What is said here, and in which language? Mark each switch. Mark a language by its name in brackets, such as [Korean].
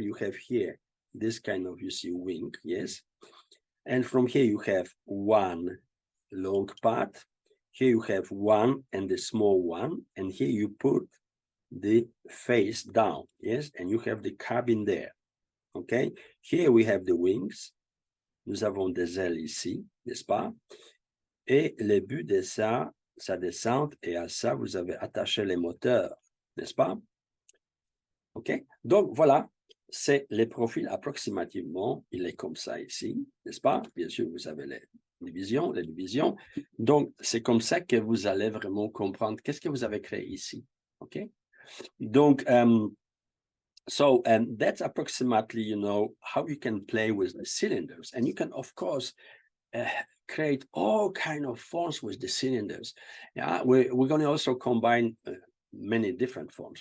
[English] You have here this kind of, you see, wing, yes? And from here you have one long part. Here you have one and the small one. And here you put the face down, yes? And you have the cabin there, okay? Here we have the wings. [French] Nous avons des ailes ici, n'est-ce pas? Et le but de ça, sa descente, et à ça, vous avez attaché les moteurs, n'est-ce pas? OK? Donc, voilà, c'est les profils approximativement. Il est comme ça ici, n'est-ce pas? Bien sûr, vous avez les divisions. Donc, c'est comme ça que vous allez vraiment comprendre qu'est-ce que vous avez créé ici, OK? [English] Donc, so that's approximately, you know, how you can play with the cylinders. And you can, of course, create all kind of forms with the cylinders. Yeah, we're going to also combine many different forms.